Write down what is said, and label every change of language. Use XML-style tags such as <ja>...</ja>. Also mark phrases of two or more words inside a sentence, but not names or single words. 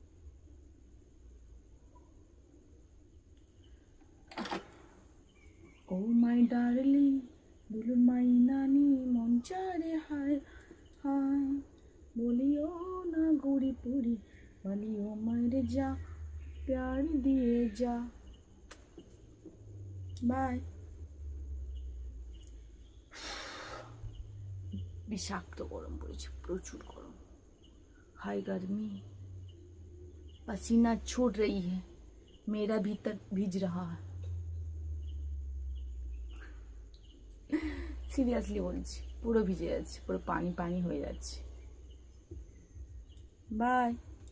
<en>O my darling</en> <bn>দুলু মাই নানি মন চারে হায় হায় বলিও না গুড়ি পুরি বলিও মায়ের যা প্যার দিয়ে যা। বাই। বিষাক্ত গরম পড়েছে, প্রচুর</bn> <hi>गरम, हाय गर्मी, पसीना छूट रही है, मेरा भीतर भीज रहा है।</hi> <bn>সিরিয়াসলি বলছি, পুরো ভিজে যাচ্ছে, পুরো পানি পানি হয়ে যাচ্ছে। বাই।</bn>